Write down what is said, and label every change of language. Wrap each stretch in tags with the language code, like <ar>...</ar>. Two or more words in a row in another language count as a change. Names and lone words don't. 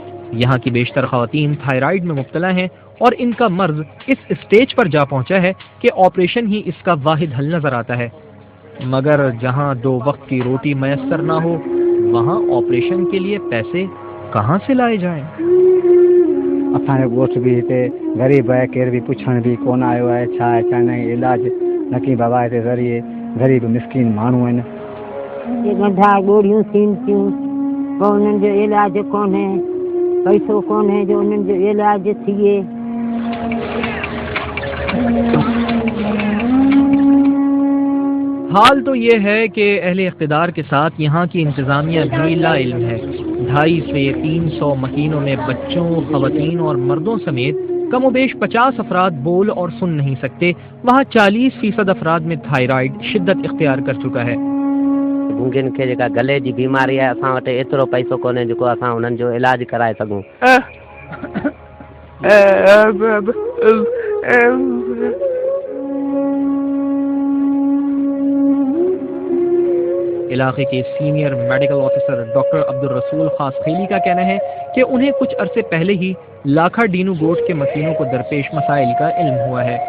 <ur>یہاں کی بیشتر خواتین تھائیرائیڈ میں مبتلا ہیں اور ان کا مرض اس اسٹیج پر جا پہنچا ہے کہ آپریشن ہی اس کا واحد حل نظر آتا ہے. مگر جہاں 2 وقت کی روٹی میسر نہ ہو وہاں آپریشن کے لیے پیسے کہاں سے لائے جائیں?</ur> <sd>असांजो ॻोठ बि हिते ग़रीब आहे, केर बि पुछण बि कोन आयो आहे। छा आहे छा न इलाज नकी बाबा हिते ज़रिए ग़रीब मिसकिन माण्हू आहिनि। ये गंधा गोड़ियूं थियनि थियूं, पोइ उन्हनि जो इलाज कोन्हे, पैसो कोन्हे जो उन्हनि जो इलाज थिए।</sd> <ur>حال تو یہ ہے کہ اہل اقتدار کے ساتھ یہاں کی انتظامیہ بھی لاعلم ہے. 250 سے 300 مکینوں میں بچوں، خواتین اور مردوں سمیت کم و بیش 50 افراد بول اور سن نہیں سکتے. وہاں 40% افراد میں تھائیرائیڈ شدت اختیار کر چکا ہے.</ur> <sd>गूंगन खे जेका गले जी बीमारी आहे, असां वटि एतिरो पैसो कोन्हे जेको असां उन्हनि जो इलाज कराए सघूं।</sd> <ur>علاقے کے</ur> <en>Senior Medical Officer</en> <ur>ڈاکٹر عبدالرسول خاصخیلی کا کہنا ہے کہ انہیں کچھ عرصے پہلے ہی لاکھا ڈینو گوٹھ کے مکینوں کو درپیش مسائل کا علم ہوا ہے.</ur>